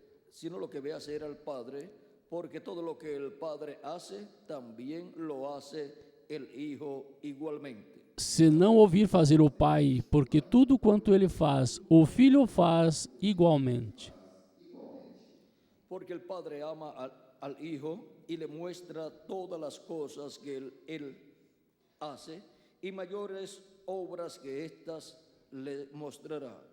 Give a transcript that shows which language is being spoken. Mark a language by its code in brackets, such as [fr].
[es] sino lo que ve hacer al Padre, porque todo lo que el Padre hace, también lo hace el Hijo igualmente. [pt] se não ouvir fazer o Pai, porque tudo quanto ele faz, o Filho faz igualmente. [es] Porque el Padre ama al Hijo y le muestra todas las cosas que él hace, y mayores obras que estas le mostrará.